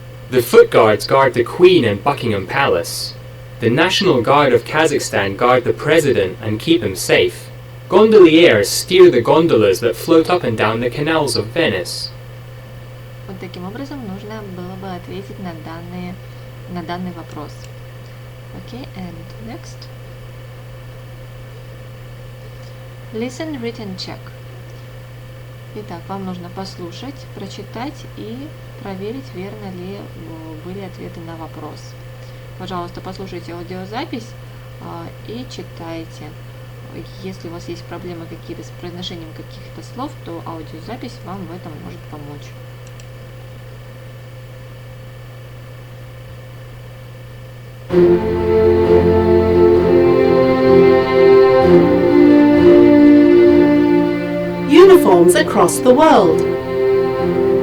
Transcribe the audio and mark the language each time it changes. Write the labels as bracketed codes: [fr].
[en] The Foot Guards guard the Queen and Buckingham Palace. The National Guard of Kazakhstan guard the President and keep him safe. Gondoliers steer the gondolas that float up and down the canals of Venice. [ru] Вот таким образом нужно было бы ответить на данный вопрос. [en] Okay, and next. Listen, read and check. [ru] Итак, вам нужно послушать, прочитать и проверить, верно ли были ответы на вопрос. Пожалуйста, послушайте аудиозапись и читайте. Если у вас есть проблемы какие-то с произношением каких-то слов, то аудиозапись вам в этом может помочь. [en] Uniforms across the world.